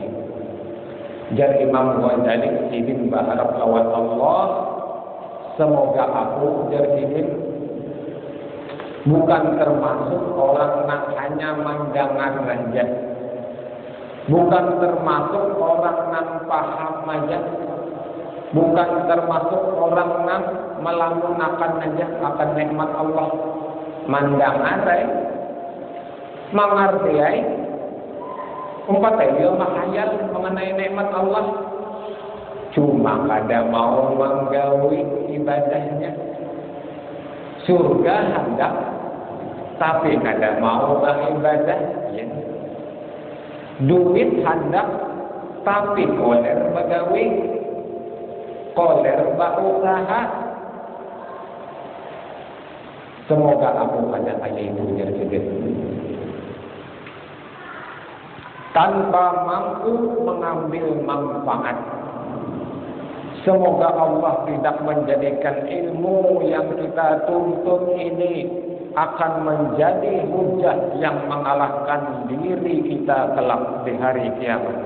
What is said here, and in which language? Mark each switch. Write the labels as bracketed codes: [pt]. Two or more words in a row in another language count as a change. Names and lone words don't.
[bjn] Jar Imam Ghazali, izin berharap lawan Allah, semoga aku jar izin bukan termasuk orang yang hanya mendengar saja, bukan termasuk orang yang paham saja, bukan termasuk orang yang melamunkan saja akan nikmat Allah. Mendengar, mengerti, dia menghayal mengenai nikmat Allah, cuma kada mau menggawi ibadahnya. Surga hendak, tapi kada mau beribadah. Ya. Duit hendak, tapi koler bagawi, koler berusaha. Semoga aku pada ayat itu jadi tanpa mampu mengambil manfaat. Semoga Allah tidak menjadikan ilmu yang kita tuntut ini akan menjadi hujah yang mengalahkan diri kita kelak di hari kiamat.